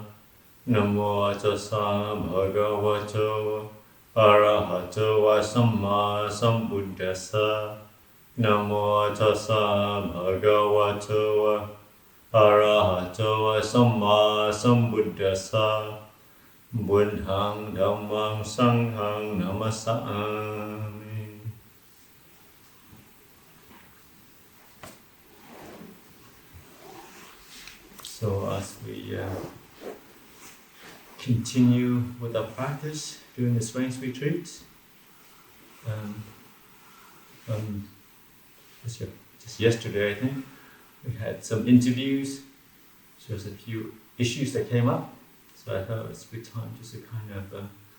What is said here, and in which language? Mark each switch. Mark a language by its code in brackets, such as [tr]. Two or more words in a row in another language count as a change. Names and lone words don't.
[pi] Namo tassa bhagavato arahato samma sambuddhassa. Namo tassa bhagavato arahato samma sambuddhassa. Buddhang dhammang sanghang namasami. [en] So as we continue with our practice during the Strength Retreat, just yesterday I think, we had some interviews, so there's a few issues that came up, so I thought it's a good time just to kind of